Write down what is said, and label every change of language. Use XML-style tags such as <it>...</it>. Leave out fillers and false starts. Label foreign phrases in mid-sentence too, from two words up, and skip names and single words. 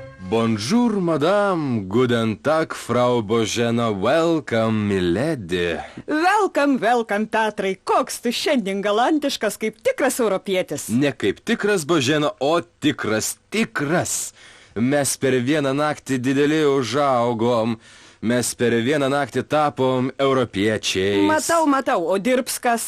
<fr>Bonjour, madame,</fr> <de>guten Tag, Frau Božena,</de> <en>welcome, milady. Welcome,</en> <lt>Petrai. Koks tu šiandien galantiškas kaip tikras europietis. Ne kaip tikras, Božena, o tikras. Mes per vieną naktį dideliai užaugom. Mes per vieną naktį tapom europiečiais. Matau, o dirbs kas?</lt>